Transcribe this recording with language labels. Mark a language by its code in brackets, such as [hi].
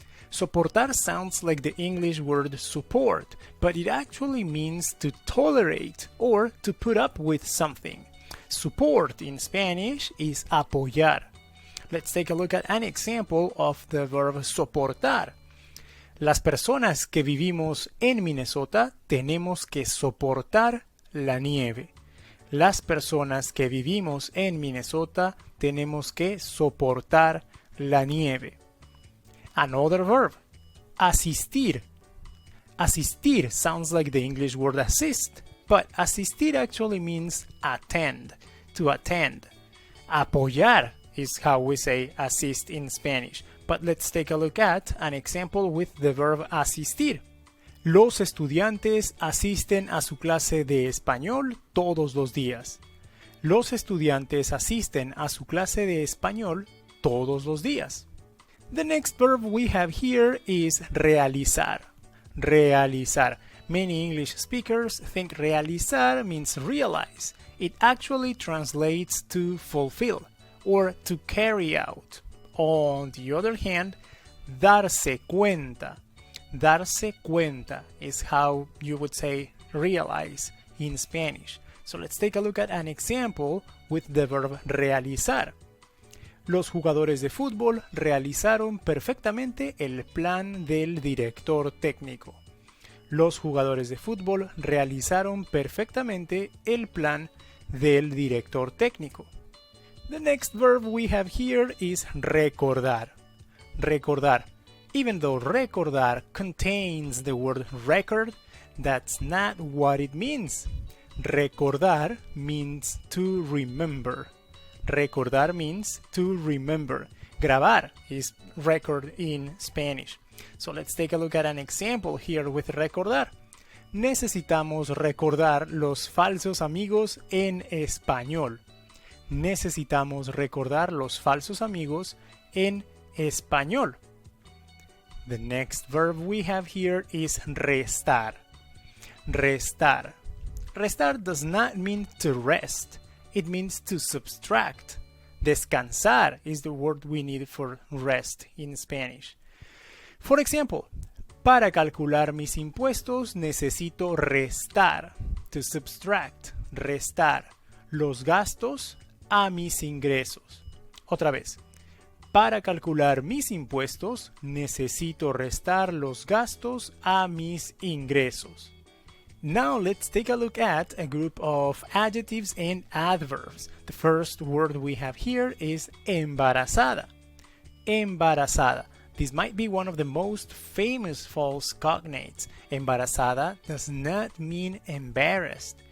[en] Soportar sounds like the English word support, but it actually means to tolerate or to put up with something. Support in Spanish is apoyar. Let's take a look at an example of the verb soportar. [es] Las personas que vivimos en Minnesota tenemos que soportar la nieve. Las personas que vivimos en Minnesota tenemos que soportar la nieve. [en] Another verb, asistir. Asistir sounds like the English word assist, but asistir actually means attend, to attend. Apoyar is how we say assist in Spanish, but let's take a look at an example with the verb asistir. [es] Los estudiantes asisten a su clase de español todos los días. Los estudiantes asisten a su clase de español todos los días. [en] The next verb we have here is realizar. Realizar. Many English speakers think realizar means realize. It actually translates to fulfill or to carry out. On the other hand, darse cuenta. Darse cuenta is how you would say realize in Spanish. So let's take a look at an example with the verb realizar. [es] Los jugadores de fútbol realizaron perfectamente el plan del director técnico. Los jugadores de fútbol realizaron perfectamente el plan del director técnico. [en] The next verb we have here is recordar. Recordar. Even though recordar contains the word record, that's not what it means. Recordar means to remember. Recordar means to remember. Grabar is record in Spanish. So let's take a look at an example here with recordar. [es] Necesitamos recordar los falsos amigos en español. Necesitamos recordar los falsos amigos en español. [en] The next verb we have here is restar. Restar. Restar does not mean to rest. It means to subtract. Descansar is the word we need for rest in Spanish. For example, [es] para calcular mis impuestos necesito restar. [en] To subtract. [es] Restar. Los gastos a mis ingresos. Otra vez. Para calcular mis impuestos, necesito restar los gastos a mis ingresos. [en] Now let's take a look at a group of adjectives and adverbs. The first word we have here is embarazada. Embarazada. This might be one of the most famous false cognates. Embarazada does not mean embarrassed.